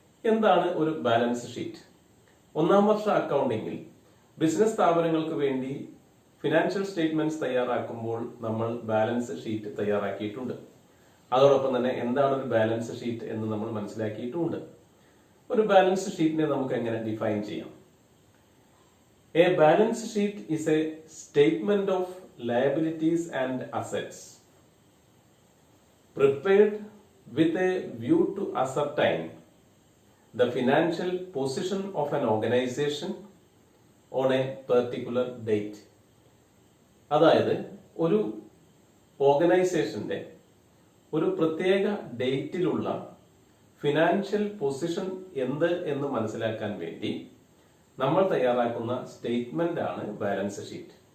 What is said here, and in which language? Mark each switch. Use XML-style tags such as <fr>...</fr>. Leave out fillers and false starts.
<ml>എന്താണ് ഒരു balance sheet? 1ാം വർഷ അക്കൗണ്ടിംഗിൽ business സ്ഥാപനങ്ങൾക്ക് വേണ്ടി ഫിനാൻഷ്യൽ സ്റ്റേറ്റ്മെന്റ്സ് തയ്യാറാക്കുമ്പോൾ നമ്മൾ ബാലൻസ് ഷീറ്റ് തയ്യാറാക്കിയിട്ടുണ്ട്. അതോടൊപ്പം തന്നെ എന്താണ് ഒരു ബാലൻസ് ഷീറ്റ് എന്ന് നമ്മൾ മനസ്സിലാക്കിയിട്ടുമുണ്ട്. ഒരു ബാലൻസ് ഷീറ്റിനെ നമുക്ക് എങ്ങനെ ഡിഫൈൻ ചെയ്യാം?</ml> <en>A balance sheet is a statement of liabilities and assets prepared with a view to ascertain the financial position of an organization on a particular date.</en> <ml>അതായത് ഒരു ഓർഗനൈസേഷന്റെ ഒരു പ്രത്യേക ഡേറ്റിലുള്ള ഫിനാൻഷ്യൽ പൊസിഷൻ എന്ത് എന്ന് മനസ്സിലാക്കാൻ വേണ്ടി നമ്മൾ തയ്യാറാക്കുന്ന സ്റ്റേറ്റ്മെന്റ് ആണ് ബാലൻസ് ഷീറ്റ്.</ml>